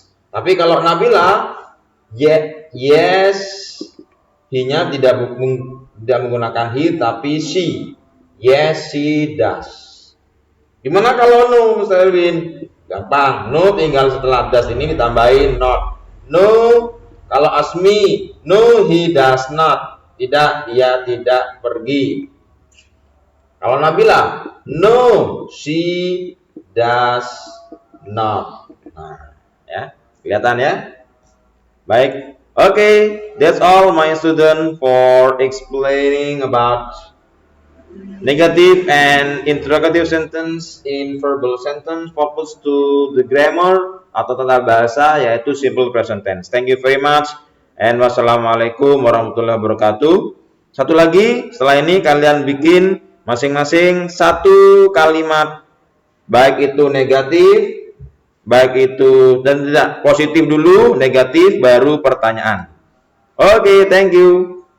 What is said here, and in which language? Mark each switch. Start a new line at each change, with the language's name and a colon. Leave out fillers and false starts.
Indonesian: Tapi kalau Nabila yes, he-nya tidak menggunakan he tapi she.
English: Yes, she does.
Indonesian: Gimana kalau
English: no, Mr. Erwin?
Indonesian: Gampang, no tinggal setelah does ini ditambahin not.
English: No,
Indonesian: kalau
English: Asmi, no he does not.
Indonesian: Tidak, dia tidak pergi. Kalau Nabila,
English: no she does not.
Indonesian: Nah, ya, kelihatan ya? Baik.
English: Okay, that's all my student for explaining about negative and interrogative sentence in verbal sentence focus to the grammar
Indonesian: atau tata bahasa yaitu
English: simple present tense. Thank you very much and
Arabic: wassalamualaikum warahmatullahi wabarakatuh.
Indonesian: Satu lagi, setelah ini kalian bikin masing-masing satu kalimat, baik itu negatif, baik itu dan tidak positif dulu, negatif baru pertanyaan. Oke,
English: thank you.